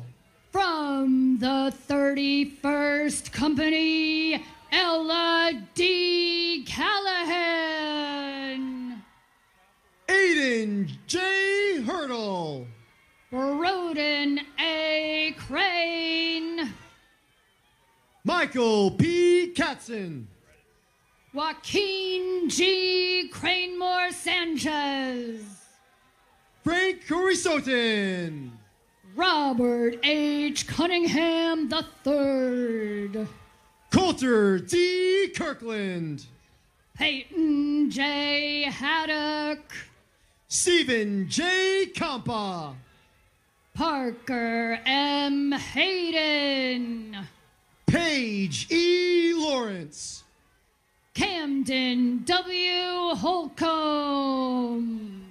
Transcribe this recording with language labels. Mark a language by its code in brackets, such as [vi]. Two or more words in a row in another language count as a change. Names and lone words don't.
[en] From the 31st Company, Ella D. Callahan. Aiden J. Hurdle. Broden A. Crane. Michael P. Katzen. Joaquin G. Cranemore Sanchez. Frank Corisotin. Robert H. Cunningham III. Coulter D. Kirkland. Peyton J. Haddock. Stephen J. Campa. Parker M. Hayden. Paige E. Lawrence. Camden W. Holcomb.